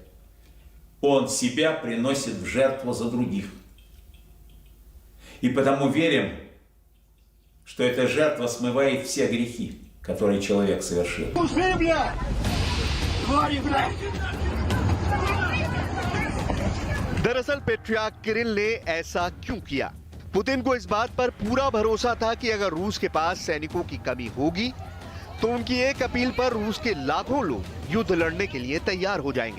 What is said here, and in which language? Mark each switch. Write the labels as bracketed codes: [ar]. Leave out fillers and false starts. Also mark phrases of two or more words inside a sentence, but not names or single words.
[ru] Он себя приносит в жертву за других. И потому верим, что эта жертва смывает все грехи, которые человек совершил. [hi] दरअसल पेट्रियार्क किरिल ने ऐसा क्यों किया? पुतिन को इस बात पर पूरा भरोसा था कि अगर रूस के पास सैनिकों की कमी होगी तो उनकी एक अपील पर रूस के लाखों लोग युद्ध लड़ने के लिए तैयार हो जाएंगे।